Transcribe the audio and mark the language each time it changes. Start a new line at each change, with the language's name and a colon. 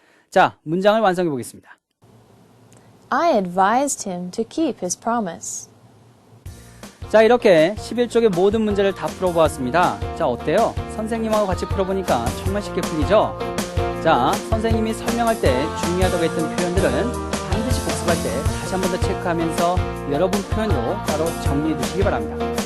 Korean: 자, 문장을 완성해 보겠습니다.
English: I advised him to keep his promise.
Korean: 자, 이렇게 11쪽의 모든 문제를 다 풀어보았습니다. 자, 어때요? 선생님하고 같이 풀어보니까 정말 쉽게 풀리죠? 자, 선생님이 설명할 때 중요하다고 했던 표현들은 반드시 복습할 때 다시 한 번 더 체크하면서 여러분 표현으로 따로 정리해 두시기 바랍니다.